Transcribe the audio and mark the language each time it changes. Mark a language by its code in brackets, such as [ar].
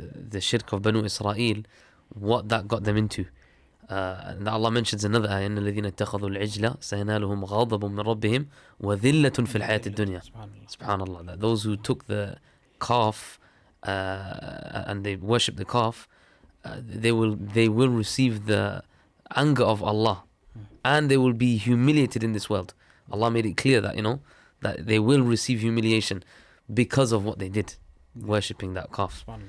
[en] The shirk of Banu Israel, what that got them into. And Allah mentions another ayah, [ar] إن الذين اتخذوا العجل سينالهم غضب من ربهم وذلة في الحياة الدنيا. Subhanallah. [en] That those who took the calf and they worship the calf, they will receive the anger of Allah, and they will be humiliated in this world. Allah made it clear that that they will receive humiliation because of what they did, worshipping that calf.